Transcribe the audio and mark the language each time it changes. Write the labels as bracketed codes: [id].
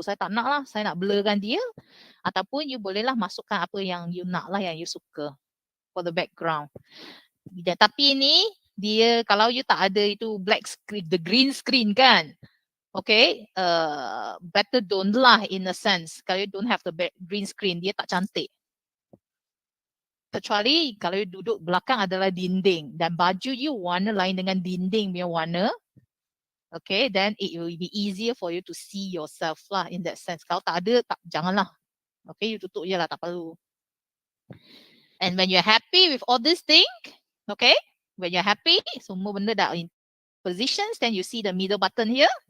[ms] Saya tak nak lah, saya nak blurkan dia. Ataupun you bolehlah masukkan apa yang you nak lah, yang you suka [en] for the background. [ms] Dan, tapi ni dia kalau you tak ada itu black screen, [en] the green screen [ms] kan. [en] Okay, better don't lah in a sense. [ms] Kalau [en] you don't have the green screen, [ms] dia tak cantik. Kecuali kalau you duduk belakang adalah dinding dan baju you warna lain dengan dinding punya warna. [en] Okay, then it will be easier for you to see yourself lah in that sense. [ms] Kalau tak ada, janganlah. [en] Okay, you [ms] tutup je lah, tak perlu. [en] And when you're happy with all this thing, okay, when you're happy, [ms] semua benda dah [en] in positions, then you see the middle button here.